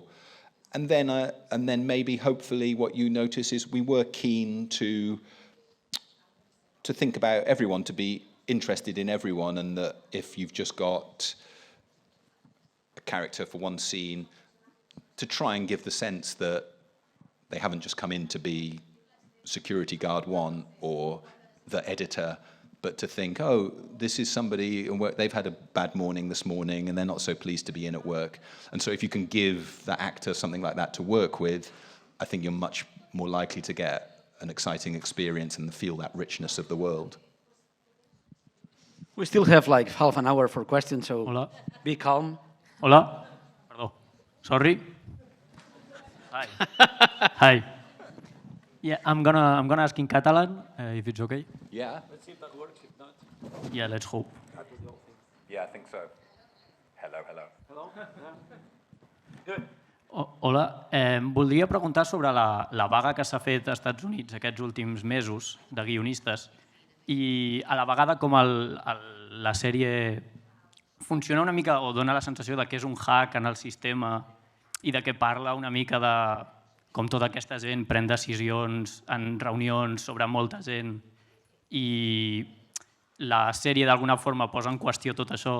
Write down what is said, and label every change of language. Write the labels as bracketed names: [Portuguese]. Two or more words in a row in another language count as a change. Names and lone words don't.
[English] And then maybe, hopefully, what you notice is we were keen to think about everyone, to be interested in everyone, and that if you've just got a character for one scene, to try and give the sense that they haven't just come in to be security guard 1 or the editor, but to think, oh, this is somebody, they've had a bad morning this morning and they're not so pleased to be in at work. And so if you can give that actor something like that to work with, I think you're much more likely to get an exciting experience and feel that richness of the world. We still have like half an hour for questions, so [Catalan] Hola. [English] Be calm. [Catalan] Hola. Perdó. [English] Sorry. Hi. Hi. Yeah, I'm gonna ask in Catalan, if it's okay. Yeah. Let's see if that works. If not, Yeah, let's hope. Yeah, I think so. Hello. hello. Good. [Catalan] Hola. Voldria preguntar sobre la vaga que s'ha fet als Estats Units aquests últims mesos de guionistes, i a la vegada com la sèrie funciona una mica o dona la sensació de que és un hack en el sistema i de que parla una mica de com tota aquesta gent pren decisions en reunions sobre molta gent i la sèrie d'alguna forma posa en qüestió tot això.